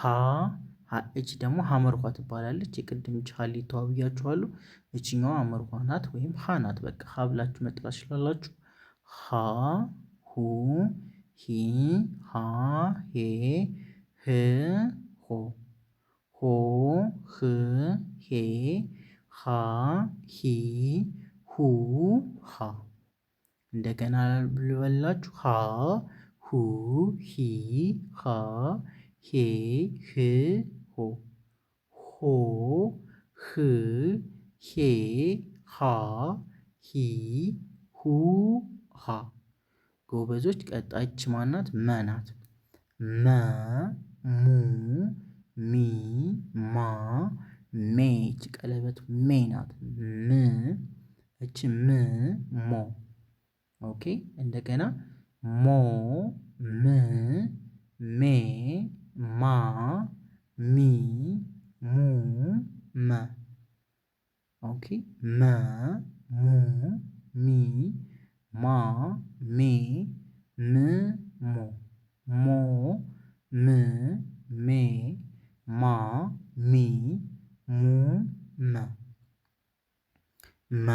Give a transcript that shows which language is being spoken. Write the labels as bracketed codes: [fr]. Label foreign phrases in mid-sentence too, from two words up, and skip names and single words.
[am] እች ደግሞ ሀመርኳ ትባላለች። የቅድም ሀሊቷ ብያችኋለሁ። እችኛዋ ሀመርኳ ናት ወይም ሀ ናት። በቃ ሀ ብላችሁ መጥራት ትችላላችሁ። ሀ ሁ ሂ ሃ ሄ ህ ሆ ሆ ህ ሄ ሃ ሂ ሁ ሃ እንደገና ልበላችሁ። ሃ ሁ ሂ ሃ ሄ ህ ሆ ሆ ህ ሄ ሃ ሂ ሁ ሃ ጎበዞች። ቀጣች ማናት? መናት። መ ሙ ሚ ማ ሜ እች ቀለበት ሜ ናት። ም እች ም ሞ ኦኬ። እንደገና ሞ ም ሜ ማ ሚ ሙ መ ኦኬ። መ ሙ ሚ ማ ሜ ም ሞ ሞ ም ሜ ማ ሚ ሙ መ መ